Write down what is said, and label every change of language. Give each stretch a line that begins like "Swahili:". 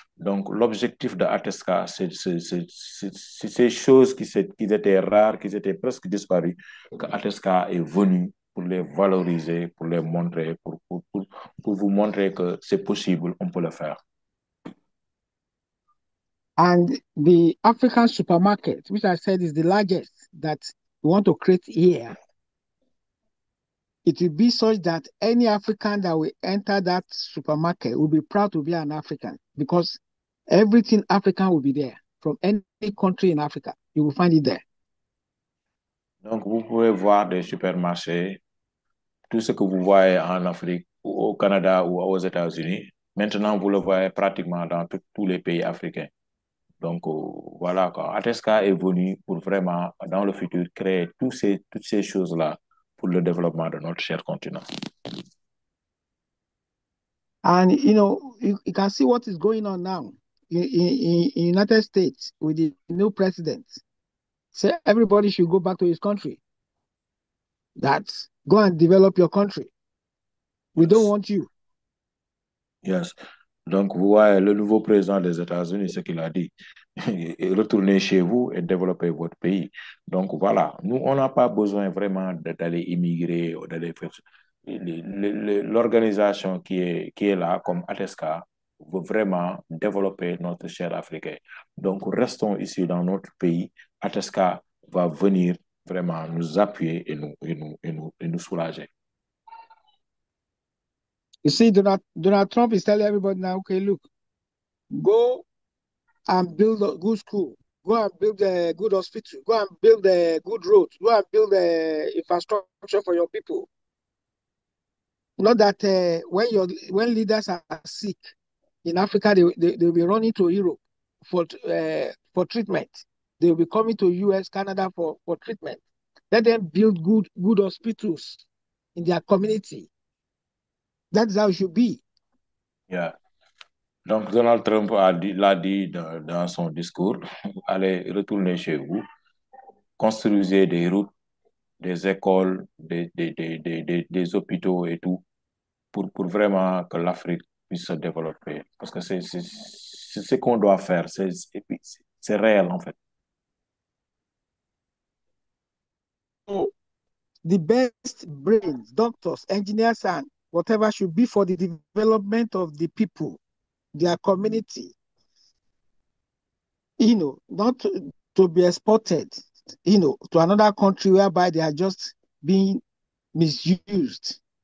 French: Donc, l'objectif de Atesca, c'est ces choses qui étaient rares, qui étaient presque disparues, que Atesca est venu pour les valoriser, pour les montrer, pour vous montrer que c'est possible, on peut le faire.
English: And the African supermarket, which I said is the largest that we want to create here, it will be such that any African that will enter that supermarket will be proud to be an African, because Everything African will be there. From any country in Africa, you will find it there.
French: Donc, vous pouvez voir des supermarchés, tout ce que vous voyez en Afrique, ou au Canada ou aux États-Unis. Maintenant, vous le voyez pratiquement dans tous les pays africains. Donc, voilà, quoi. Atesca est venu pour vraiment, dans le futur, créer toutes ces choses-là pour le développement de notre cher continent.
English: And, you can see what is going on now in United States with the new president. Say everybody should go back to his country. That's go and develop your country. We don't want you. Yes.
French: Donc, vous voyez, le nouveau président des États-Unis, ce qu'il a dit, retournez chez vous et développez votre pays. Donc, voilà, nous, on n'a pas besoin vraiment d'aller immigrer ou d'aller faire... L'organisation qui est là, comme ATESCA, veut vraiment développer notre cher africain. Donc, restons ici dans notre pays. ATESCA va venir vraiment nous appuyer et nous soulager.
English: You see, Donald Trump is telling everybody now, okay, look, go and build a good school, go and build a good hospital, go and build a good road, go and build a infrastructure for your people. Not that when leaders are sick in Africa, they'll be running to Europe for treatment. They'll be coming to US, Canada for treatment. Let them build good hospitals in their community. That's how it should be. Yeah.
French: Donc, Donald Trump l'a dit dans son discours, allez retourner chez vous, construisez des routes, des écoles, des hôpitaux et tout, pour vraiment que l'Afrique puisse se développer. Parce que c'est ce qu'on doit faire, c'est réel en fait.
English: So the best brains, doctors, engineers, and whatever should be for the development of the people, their community, not to be exported, to another country whereby they are just being misused.